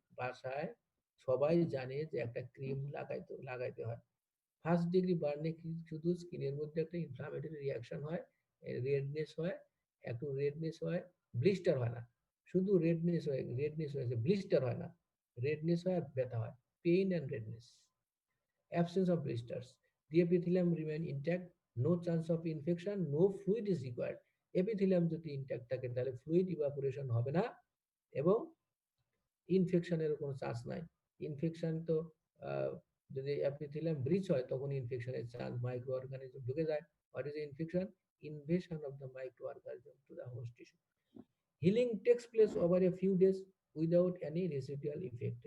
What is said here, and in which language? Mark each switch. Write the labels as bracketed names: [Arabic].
[Bangla] বাসায় সবাই জানে যে একটা ক্রিম লাগাইতে হয়। ফার্স্ট ডিগ্রি বার্নে কি শুধু স্কিনের মধ্যে একটা ইনফ্লামেটরি রিয়াকশন হয়, রেডনেস হয়, একটু রেডনেস হয়, ব্লিস্টার হয় না। শুধু রেডনেস হয়েছে, ব্লিস্টার হয় না। রেডনেস হয় আর ব্যথা হয়, pain and redness. [English] Absence of blisters. The epithelium remain intact, no chance of infection, no fluid is required. [Bangla] Epithelium যদি ইনট্যাক্ট থাকে তাহলে ফ্লুইড ইভাপোরেশন হবে না এবং ইনফেকশনের কোনো চান্স নাই। ইনফেকশন তো আহ, যদি এপিথেলিয়াম ব্রিচ হয় তখন ইনফেকশনের চান্স, মাইক্রো অর্গানিজম ঢুকে যায়। [English] What is infection? Invasion of the micro organism to the host tissue. Healing takes place over a few days without any residual effect.